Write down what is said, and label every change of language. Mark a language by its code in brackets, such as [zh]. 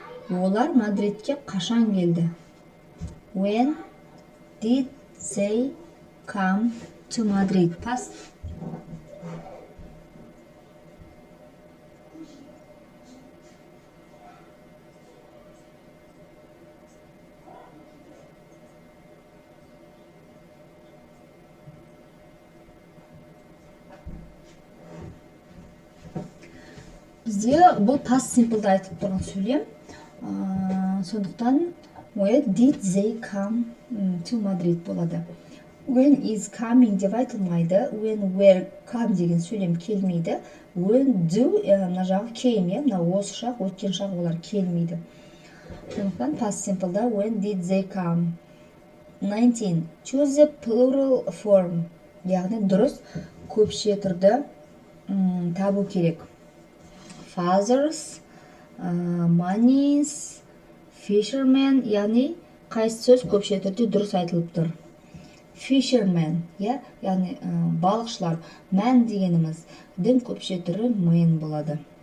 [kk] Олар Мадридке қашан келді? [en] When did they come to Madrid? Past. [kk] Бізде бұл past simple'да айтып тұрған сөйлем. Сондықтан [en] when did they come to Madrid [kk] болады. [en] When is coming [kk] деп айтылмайды. [en] When were come [kk] деген сөйлем келмейді. When do мына жағы came, мына осы шақ, өткен шақ олар келмейді. [en] Сондықтан past simple'да when did they come. 19. Choose the plural form. [kk] Яғни дұрыс көпше түрді табу керек. Fathers, monies, fishermen, яғни қайсы сөз көпше түрде дұрыс айтылып тұр. Fisherman, яғни балықшылар. Man дегеніміздің көпше түрі men болады.